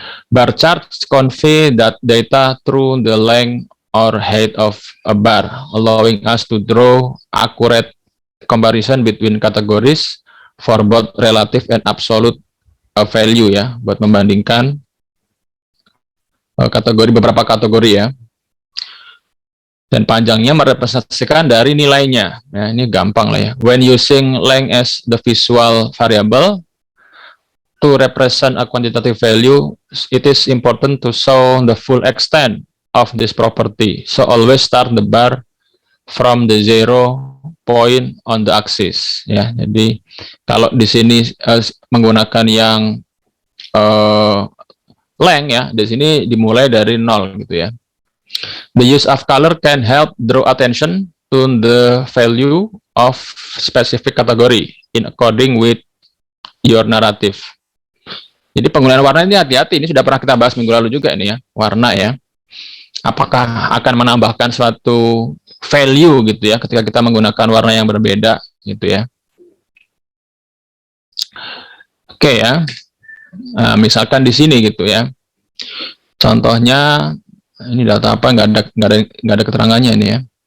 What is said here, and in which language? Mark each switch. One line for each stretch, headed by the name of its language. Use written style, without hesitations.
English: Bar chart convey that data through the length or height of a bar, allowing us to draw accurate comparison between categories for both relative and absolute value ya,
Indonesian: buat membandingkan beberapa kategori ya. Dan panjangnya merepresentasikan dari nilainya. Nah, ini gampang lah ya.
English: When using length as the visual variable to represent a quantitative value, it is important to show the full extent of this property. So always start the bar from the zero point on the axis.
Indonesian: Ya, jadi kalau di sini menggunakan yang length ya, di sini dimulai dari 0 gitu ya.
English: The use of color can help draw attention to the value of specific category in according with your narrative.
Indonesian: Jadi penggunaan warna ini hati-hati, ini sudah pernah kita bahas minggu lalu juga ini ya, warna ya. Apakah akan menambahkan suatu value gitu ya ketika kita menggunakan warna yang berbeda gitu ya. Oke ya. Nah, misalkan di sini gitu ya. Contohnya ini data apa, nggak ada keterangannya ini ya.